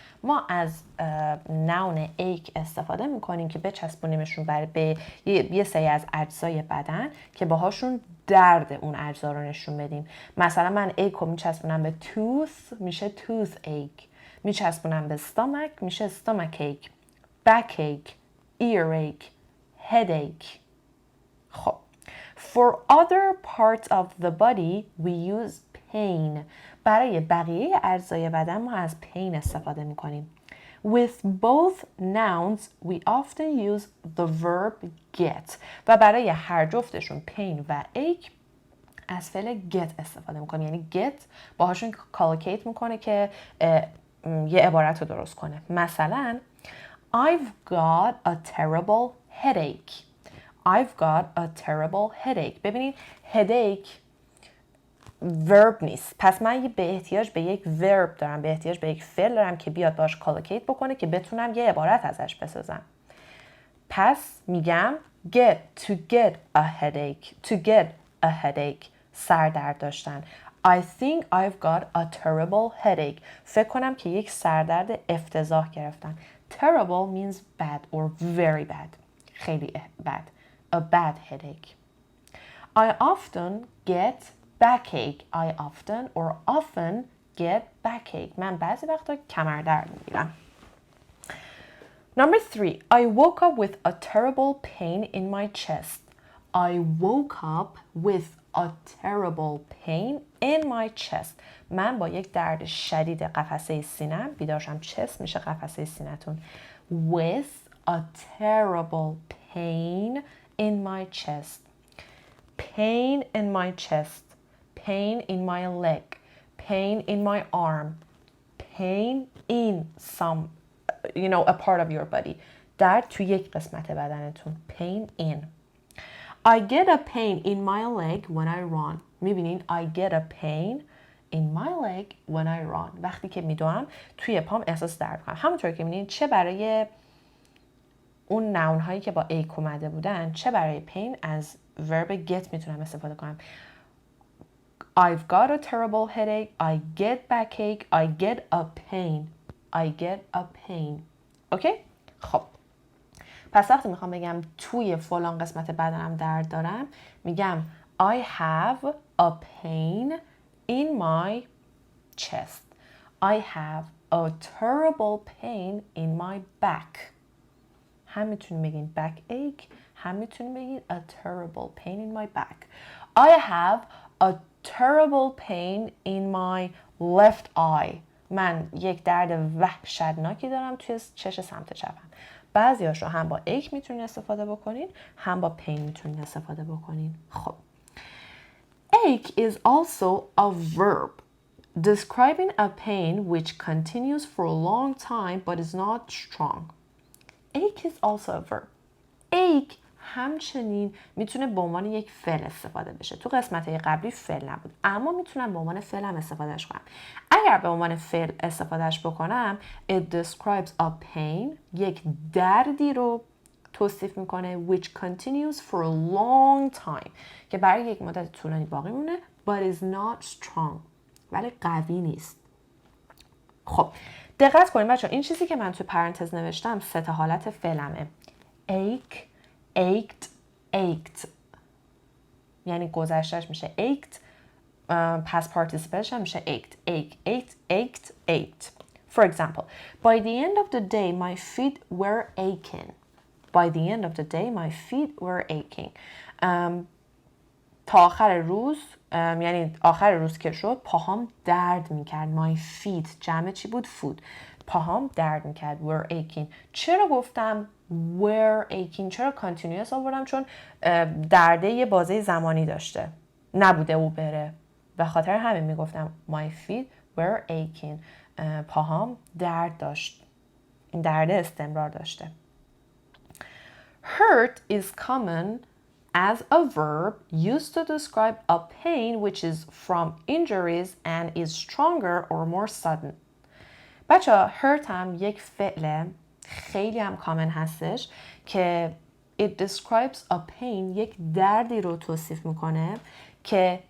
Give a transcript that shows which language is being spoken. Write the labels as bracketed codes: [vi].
[fa] ما از noun ache استفاده میکنیم که بچسبونیمشون به یه سری از اجزای بدن که باهاشون درد اون اجزا رو نشون بدیم. مثلا من ache رو میچسبونم به tooth، میشه toothache. میچسبونم به stomach، میشه stomachache. [en] backache، earache، headache. خب for other parts of the body we use pain. [fa] برای بقیه اجزای بدن ما از pain استفاده میکنیم. [en] With both nouns we often use the verb get. [fa] و برای هر جفتشون pain و ache از فعل get استفاده میکنیم. یعنی get باهاشون کالوکیت میکنه که یه عبارت رو درست کنه. [en] مثلا I've got a terrible headache. I've got a terrible headache. [fa] ببینید headache verb نیست. پس من به احتیاج به یک verb دارم، به احتیاج به یک فعل دارم که بیاد باش کالوکیت بکنه که بتونم یه عبارت ازش بسازم. پس میگم [en] to get a headache. To get a headache. [fa] سردرد داشتن. [en] I think I've got a terrible headache. [fa] فکر کنم که یک سردرد افتضاح گرفتم. [en] Terrible means bad or very bad. خیلی bad. A bad headache. I often get backache. I often get backache. [fa] من بعضی وقتا کمردرد میگیرم. [en] Number 3. I woke up with a terrible pain in my chest. I woke up with a terrible pain in my chest. [fa] من با یک درد شدید قفسه سینه‌ام بیدار شدم. chest میشه قفسه سینه‌تون. [en] With a terrible pain in my chest. Pain in my chest. Pain in my leg. Pain in my arm. Pain in some, a part of your body. [fa] درد تو یک قسمت بدنتون. [en] Pain in. I get a pain in my leg when I run. میبینین I get a pain in my leg when I run. [fa] وقتی که میدوام توی پام احساس درد کنم. همونطور که میبینین چه برای اون نون هایی که با ache اومده بودن، چه برای pain از verb get میتونم استفاده کنم. [en] I've got a terrible headache. I get backache. I get a pain. I get a pain. Okay? خب. [fa] پس وقتی میخوام بگم توی فلان قسمت بدنم درد دارم، میگم [en] I have a pain in my chest. I have a terrible pain in my back. [fa] هم میتونیم بگین backache، هم میتونیم بگین [en] a terrible pain in my back. I have a terrible pain in my left eye. [fa] من یک درد وحشتناکی دارم توی چش سمت چپم. بعضی‌هاش رو هم با ache میتونین استفاده بکنین، هم با pain میتونین استفاده بکنین. خب. [en] Ache is also a verb describing a pain which continues for a long time but is not strong. Ache is also a verb. [fa] Ache همچنین میتونه به عنوان یک فعل استفاده بشه. تو قسمت قبلی فعل نبود، اما میتونم به عنوان فعل هم استفادهش کنم. اگر به عنوان فعل استفادهش بکنم [en] it describes a pain، [fa] یک دردی رو توصیف میکنه [en] which continues for a long time، [fa] که برای یک مدت طولانی باقی مونه [en] but is not strong، [fa] ولی قوی نیست. خب دقت کنید بچه‌ها، این چیزی که من تو پرانتز نوشتم سه تا حالت فعلمه. ache، ached، ached. یعنی گذشتهش میشه ached، past participleش هم میشه ached، ached. [en] For example, by the end of the day my feet were aching. By the end of the day my feet were aching. [fa] تا آخر روز، یعنی آخر روز که شد پاهام درد میکرد. My feet جمع چی بود؟ foot. پاهام درد میکرد. [en] were aching. [fa] چرا گفتم were aching؟ چرا continuous آوردم؟ چون درده یه بازه زمانی داشته، نبوده او بره، به خاطر همین میگفتم [en] my feet were aching. [fa] پاهام درد داشت، این درده استمرار داشته. [en] Hurt is common as a verb used to describe a pain which is from injuries and is stronger or more sudden. [fa] بچه hurt هم یک فعل خیلی هم کامن هستش که [en] it describes a pain، [fa] یک دردی رو توصیف میکنه که